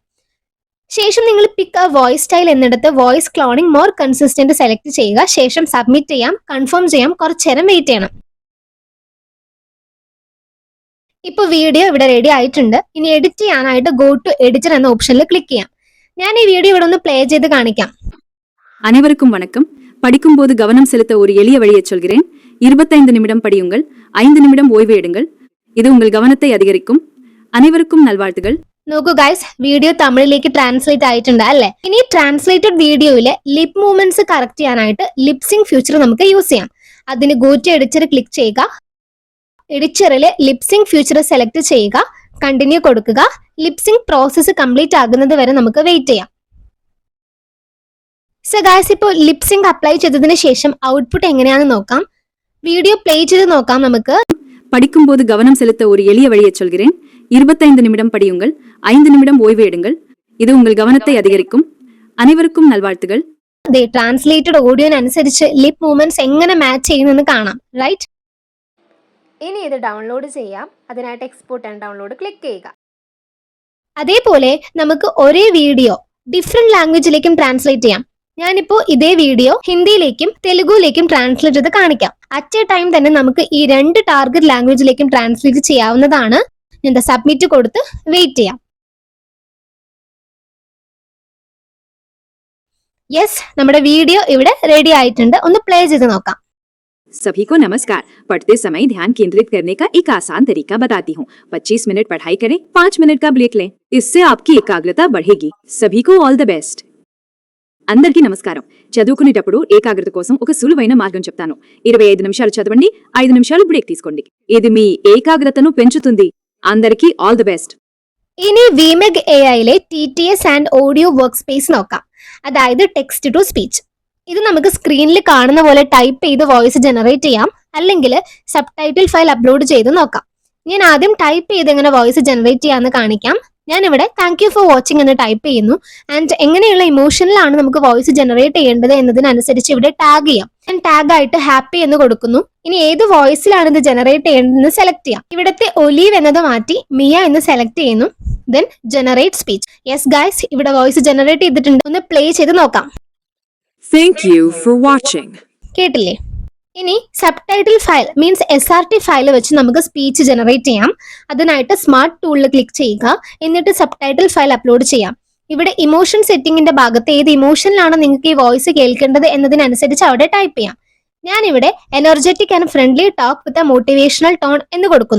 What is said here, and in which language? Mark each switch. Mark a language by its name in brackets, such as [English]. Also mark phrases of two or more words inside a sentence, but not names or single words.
[Malayalam] ശേഷം നിങ്ങൾ [English] pick a voice style [Malayalam] എന്നിടത്ത് [English] voice cloning more consistent [Malayalam] സെലക്ട് ചെയ്യുക. ശേഷം സബ്മിറ്റ് ചെയ്യാം, കൺഫേം ചെയ്യാം, കുറച്ചേരം വെയിറ്റ് ചെയ്യണം. ഇപ്പൊ വീഡിയോ ഇവിടെ റെഡി ആയിട്ടുണ്ട്. ഇനി എഡിറ്റ് ചെയ്യാനായിട്ട് [English] go to editor [Malayalam] എന്ന ഓപ്ഷനിൽ ക്ലിക്ക് ചെയ്യാം. ഞാൻ ഈ വീഡിയോ ഇവിടെ ഒന്ന് പ്ലേ ചെയ്ത് കാണിക്കാം. [Tamil] அனைவருக்கும் வணக்கம். படிக்கும்போது கவனம் செலுத்த ஒரு எளிய வழியை சொல்கிறேன். 25 நிமிடம் படியுங்கள், 5 நிமிடம் ஓய்வு எடுங்கள். இது உங்கள் கவனத்தை அதிகரிக்கும். அனைவருக்கும் நல்வாழ்த்துகள். [Malayalam] നോക്കൂ ഗൈസ്, വീഡിയോ തമിഴിലേക്ക് ട്രാൻസ്ലേറ്റ് ആയിട്ടുണ്ട് അല്ലേ? ഇനി ട്രാൻസ്ലേറ്റഡ് വീഡിയോയിലെ [English] lip movements [Malayalam] കറക്റ്റ് ചെയ്യാനായിട്ട് [English] lipsync feature [Malayalam] നമുക്ക് യൂസ് ചെയ്യാം. അതിന് [English] go to editor [Malayalam] ക്ലിക്ക് ചെയ്യുക. എഡിറ്ററിൽ [English] lipsync feature [Malayalam] സെലക്ട് ചെയ്യുക, കണ്ടിന്യൂ കൊടുക്കുക. [English] lipsync process complete [Malayalam] ആകുന്നത് വരെ നമുക്ക് വെയിറ്റ് ചെയ്യാം. [English] so guys, [Malayalam] ഇപ്പോൾ ലിപ്സിംഗ് അപ്ലൈ ചെയ്തതിന് ശേഷം ഔട്ട്പുട്ട് എങ്ങനെയാണെന്ന് നോക്കാം. വീഡിയോ പ്ലേ ചെയ്ത് നോക്കാം നമുക്ക്. [Tamil] படிக்கும்போது கவனம் செலுத்த ஒரு எளிய வழியை சொல்கிறேன். 25 நிமிடம் படியுங்கள், 5 நிமிடம் ஓய்வு எடுங்கள். இது உங்கள் கவனத்தை அதிகரிக்கும். அனைவருக்கும் நல்வாழ்த்துகள். [Malayalam] ട്രാൻസ്ലേറ്റഡ് ഓഡിയോനനുസരിച്ച് [English] lip movements [Malayalam] എങ്ങനെ മാച്ച് ചെയ്യുന്നെന്ന് കാണാം, റൈറ്റ്? ഇനി ഇത് ഡൗൺലോഡ് ചെയ്യാം. അതിനായിട്ട് [English] export and download [Malayalam] ക്ലിക്ക് ചെയ്യുക. അതേപോലെ നമുക്ക് ഒരേ വീഡിയോ ഡിഫറെന്റ് ലാംഗ്വേജിലേക്കും ട്രാൻസ്ലേറ്റ് ചെയ്യാം. ഞാനിപ്പോ ഇതേ വീഡിയോ ഹിന്ദിയിലേക്കും തെലുഗുവിലേക്കും ട്രാൻസ്ലേറ്റ് ചെയ്ത് കാണിക്കാം. [English] at a time [Malayalam] തന്നെ നമുക്ക് ഈ 2 ടാർഗറ്റ് ലാംഗ്വേജിലേക്കും ട്രാൻസ്ലേറ്റ് ചെയ്യാവുന്നതാണ്. ഞാൻ സബ്മിറ്റ് കൊടുത്ത് വെയിറ്റ് ചെയ്യാം. യെസ്, നമ്മുടെ വീഡിയോ ഇവിടെ റെഡി ആയിട്ടുണ്ട്. ഒന്ന് പ്ലേ ചെയ്ത് നോക്കാം. [Hindi] सभी को नमस्कार. पढ़ते समय ध्यान केंद्रित करने का एक आसान तरीका बताती हूँ. 25 मिनट पढ़ाई करें, 5 मिनट का ब्रेक लें. इससे आपकी एकाग्रता बढ़ेगी. सभी को [English] all the best. [Telugu] అందరికీ నమస్కారం. చదువుకునేటప్పుడు ఏకాగ్రత కోసం ఒక సులువైన మార్గం చెప్తాను. 25 నిమిషాలు చదవండి, 5 నిమిషాలు బ్రేక్ తీసుకోండి. ఇది మీ ఏకాగ్రతను పెంచుతుంది. అందరికీ [English] all the best. [Malayalam] ഇനി വിമെക് AIയിലെ [English] TTS and audio work space [Malayalam] നോക്കാം. അതായത് [English] text to speech. [Malayalam] ഇത് നമുക്ക് സ്ക്രീനിൽ കാണുന്ന പോലെ ടൈപ്പ് ചെയ്ത് [English] voice generate [Malayalam] ചെയ്യാം, അല്ലെങ്കിൽ [English] subtitle file upload [Malayalam] ചെയ്ത് നോക്കാം. ഞാൻ ആദ്യം ടൈപ്പ് ചെയ്ത് എങ്ങനെ [English] voice generate [Malayalam] ചെയ്യാമെന്ന് കാണിക്കാം. ഞാൻ ഇവിടെ [English] thank you for watching [Malayalam] എന്ന് ടൈപ്പ് ചെയ്യുന്നു. ആൻഡ് എങ്ങനെയുള്ള ഇമോഷനിലാണ് നമുക്ക് [English] voice generate [Malayalam] ചെയ്യേണ്ടത് എന്നതിനനുസരിച്ച് ഇവിടെ ടാഗ് ചെയ്യാം. ഞാൻ ടാഗ് ആയിട്ട് ഹാപ്പി എന്ന് കൊടുക്കുന്നു. ഇനി ഏത് വോയിസിലാണ് ഇത് ജനറേറ്റ് ചെയ്യേണ്ടതെന്ന് സെലക്ട് ചെയ്യാം. ഇവിടുത്തെ ഒലീവ് എന്നത് മാറ്റി മിയ എന്ന് സെലക്ട് ചെയ്യുന്നു. [English] then generate speech. yes guys, [Malayalam] ഇവിടെ വോയിസ് ജനറേറ്റ് ചെയ്തിട്ടുണ്ട്. ഒന്ന് പ്ലേ ചെയ്ത് നോക്കാം. [English] Thank you for watching. [Malayalam] കേട്ടില്ലേ? ഇനി [English] sub title file means SRT file [Malayalam] വെച്ച് നമുക്ക് [English] speech generate [Malayalam] ചെയ്യാം. അതിനായിട്ട് സ്മാർട്ട് ടൂളിൽ ക്ലിക്ക് ചെയ്യുക. എന്നിട്ട് [English] sub title file upload [Malayalam] ചെയ്യാം. ഇവിടെ ഇമോഷൻ സെറ്റിംഗിന്റെ ഭാഗത്ത് ഏത് ഇമോഷനിലാണ് നിങ്ങൾക്ക് ഈ വോയിസ് കേൾക്കേണ്ടത് എന്നതിനനുസരിച്ച് അവിടെ ടൈപ്പ് ചെയ്യാം. ഞാനിവിടെ [English] energetic and friendly talk with a motivational tone [Malayalam] എന്ന് കൊടുക്കുന്നു.